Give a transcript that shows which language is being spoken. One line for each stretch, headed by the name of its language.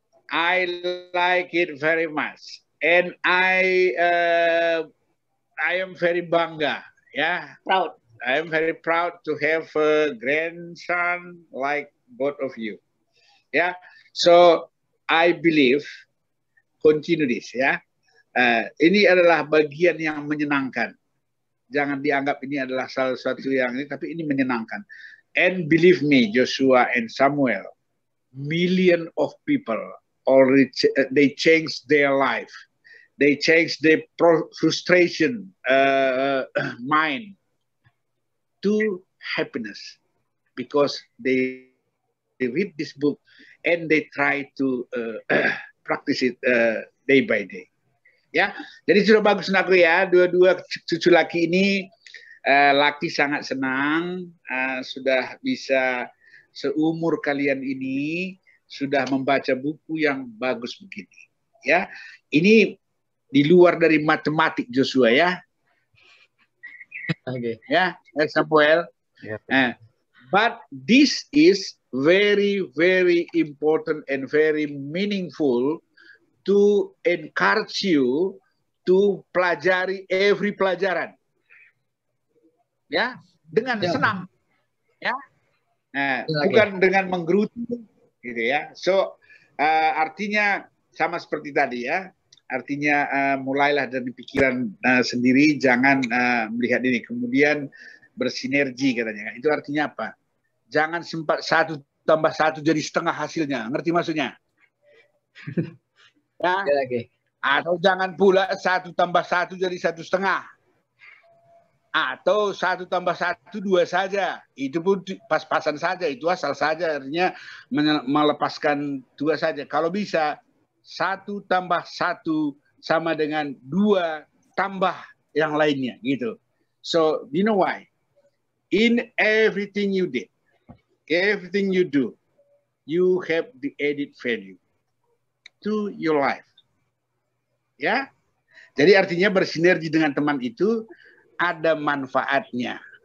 English: I like it very much, and I am very bangga. Yeah. Proud. I am very proud to have a grandson like both of you. Yeah, so I believe continue this.
Indonesian: Ya, ini adalah bagian yang menyenangkan. Jangan dianggap ini adalah salah satu yang ini, tapi ini menyenangkan.
English: And believe me, Joshua and Samuel, million of people already they changed their life. They changed their frustration mind to happiness because they read this book and they try to practice it day by day.
Indonesian: Ya, jadi sudah bagus aku ya, dua cucu laki ini, laki sangat senang sudah bisa seumur kalian ini sudah membaca buku yang bagus begini. Ya, ini di luar dari matematik Joshua ya.
English: Okay. Yeah, Samuel. Yeah. But this is very, very important and very meaningful to encourage you to pelajari every pelajaran.
Indonesian: Ya, dengan senang. Ya. Bukan dengan menggerutu gitu ya. So artinya sama seperti tadi ya. Artinya mulailah dari pikiran sendiri, jangan melihat ini. Kemudian bersinergi katanya. Itu artinya apa? Jangan sempat 1 tambah 1 jadi setengah hasilnya. Ngerti maksudnya? Ya? Atau jangan pula 1 tambah 1 jadi 1,5. Atau 1 tambah 1 2 saja. Itu pun pas-pasan saja. Itu asal saja. Artinya melepaskan 2 saja. Kalau bisa 1 tambah 1 sama dengan 2 tambah yang lainnya gitu.
English: So, you know why? In everything you did, everything you do, you have the added value to your life.
Indonesian: Ya. Jadi artinya bersinergi dengan teman itu ada manfaatnya.